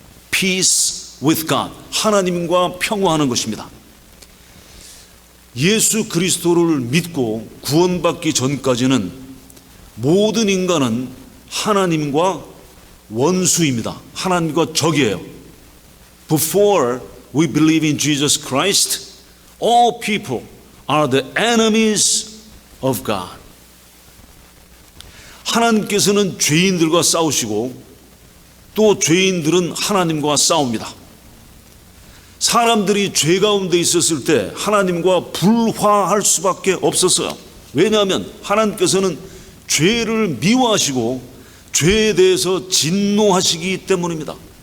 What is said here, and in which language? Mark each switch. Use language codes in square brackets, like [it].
[en] Peace with God. [ko] 하나님과 평화하는 것입니다. 예수 그리스도를 믿고 구원받기 전까지는 모든 인간은 하나님과 원수입니다. 하나님과 적이에요. [en] Before we believe in Jesus Christ, all people are the enemies of God. [ko] 하나님께서는 죄인들과 싸우시고 또 죄인들은 하나님과 싸웁니다. 사람들이 죄 가운데 있었을 때 하나님과 불화할 수밖에 없었어요. 왜냐하면 하나님께서는 죄를 미워하시고 죄에 대해서 진노하시기 때문입니다.